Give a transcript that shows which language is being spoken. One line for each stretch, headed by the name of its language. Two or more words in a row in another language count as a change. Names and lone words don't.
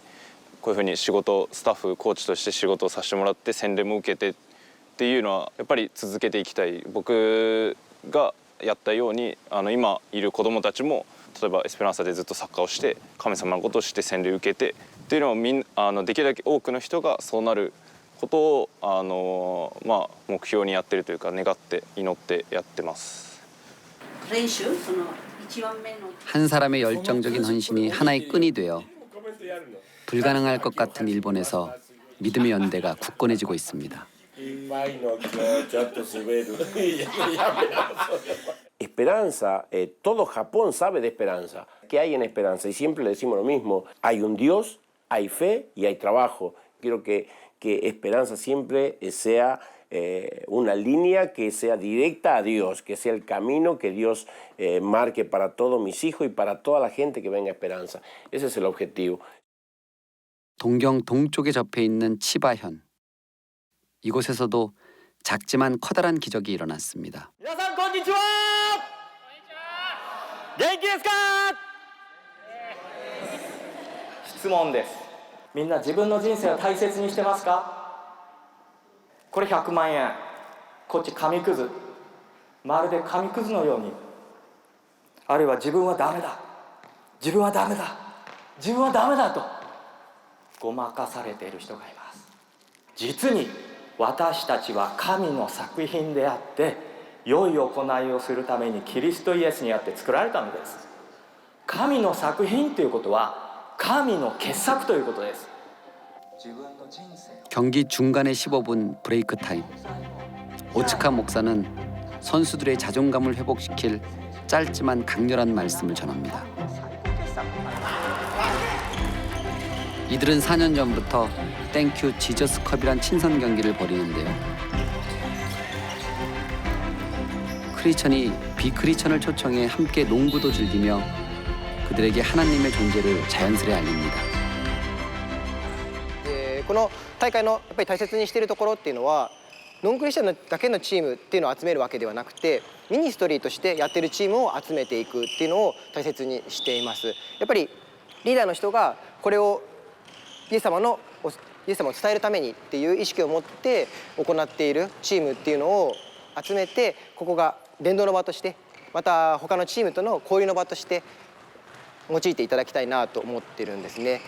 Japanese: こういうふうに仕事スタッフコーチとして仕事をさせてもらって洗礼も受けてっていうのはやっぱり続けていきたい僕がやったように今いる子どもたちも例えばエスペランサでずっとサッカーをして神様のことをして洗礼を受けてっていうのをできるだけ多くの人がそうなることを目標にやってるというか願って祈ってやってます。
Korean: 한 사람의 열정적인 헌신이 하나의 끈이 되어 불가능할 것 같은 일본에서 믿음의 연대가 굳건해지고 있습니다.
Spanish: Esperanza, todo Japón sabe de esperanza. ¿Qué hay en esperanza? Y siempre le decimos lo mismo. Hay un Dios, hay fe y hay trabajo. Quiero que esperanza siempre sea una línea que sea directa a Dios, que sea el camino que Dios marque para todos mis hijos y para toda la gente que venga a Esperanza. Ese es el objetivo.
Korean: 동경 동쪽에 접해 있는 치바현. 이곳에서도 작지만 커다란 기적이 일어났습니다.
Japanese: 皆さんこんにちは。元気ですか？質問です。みんな自分の人生を大切にしてますか？これ100万円。こっち紙くず。まるで紙くずのように。あるいは自分はダメだ。自分はダメだ。自分はダメだと。ごまかされている人がいます。実に私たちは神の作品であって良い行いをするためにキリストイエスにあって作られたのです。神の作品ということは神の傑作ということです。
Korean: 경기 중간에 15분 브레이크 타임. 오츠카 목사는 선수들의 자존감을 회복시킬 짧지만 강렬한 말씀을 전합니다. 이들은 4년 전부터 땡큐 지저스컵이란 친선 경기를 벌이는데요. 크리스천이 비크리스천을 초청해 함께 농구도 즐기며 그들에게 하나님의 존재를 자연스레 알립니다.
Japanese: この大会のやっぱり大切にしているところっていうのはノンクリスチャンだけのチームっていうのを集めるわけではなくて、ミニストリーとしてやってるチームを集めていくっていうのを大切にしています。やっぱりリーダーの人がこれをイエス様を伝えるためにっていう意識を持って行っているチームっていうのを集めて、ここが伝道の場として、また他のチームとの交流の場として用いていただきたいなと思ってるんですね。